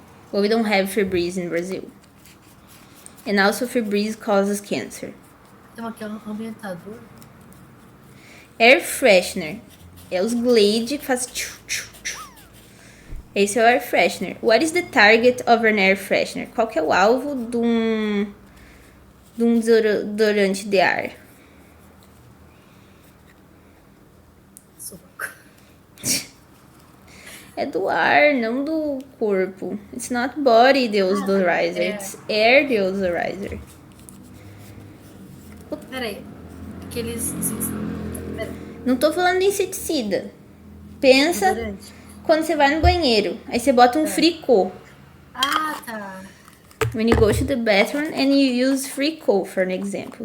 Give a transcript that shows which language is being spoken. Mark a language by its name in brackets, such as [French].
[English] But we don't have Febreze in Brazil. And also Febreze causes cancer. [Portuguese] Tem aqui um ambientador. [English] Air freshener. [Portuguese] É os Glade que faz tchu, tchu, tchu. Esse é o [English] air freshener. What is the target of an air freshener? [Portuguese] Qual que é o alvo de um desodorante de ar? É do ar, não do corpo. [English] It's not body deodorizer, it's air deodorizer. [Portuguese] Peraí. Aqueles. Peraí. Não tô falando de inseticida. Pensa Desodorante. quando você vai no banheiro. Aí você bota um fricô. Ah, tá. [English] When you go to the bathroom and you use fricô, for an example.